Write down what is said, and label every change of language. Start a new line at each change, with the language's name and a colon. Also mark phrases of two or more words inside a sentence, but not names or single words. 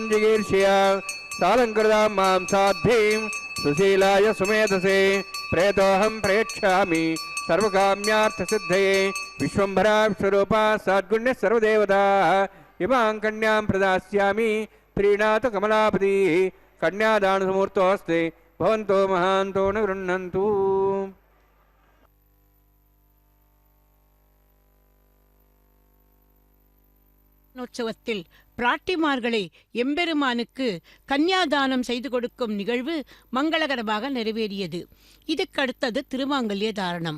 Sanskrit: जिगीर्ष्या सालङ्कृतां मां साध्वीं सुशीलाय सुमेधसे प्रेतोऽहं प्रेक्ष्यामि सर्वकाम्यार्थसिद्धये विश्वम्भरा विश्वरूपा सद्गुण्यः सर्वदेवताः इमां कन्यां प्रदास्यामि प्रीणातु कमलापतिः कन्यादानसमुहूर्तोऽस्ति भवन्तो महान्तो न गृह्णन्तु।
Tamil: உற்சவத்தில் பிராட்டிமார்களை எம்பெருமானுக்கு கன்னியாதானம் செய்து கொடுக்கும் நிகழ்வு மங்களகரமாக நிறைவேறியது. இதுக்கடுத்தது திருமாங்கல்ய தாரணம்.